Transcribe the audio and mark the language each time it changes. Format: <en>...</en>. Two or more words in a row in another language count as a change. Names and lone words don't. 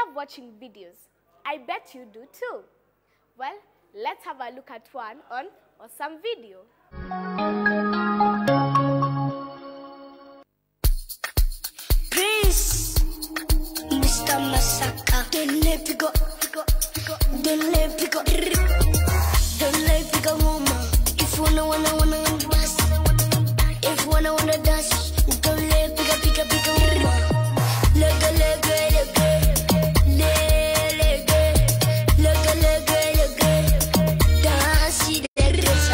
<en>watching videos. I bet you do too. Well, let's have a look at one on Awesome Video. Prince, Mr. Masaka, don't let me go, don't let me go, don't let me go, mama. If you wanna dance, if you wanna dance, don't let me go, mama. Lega, lega, lega, lega, lega, lega, lega, dance the reza.</en>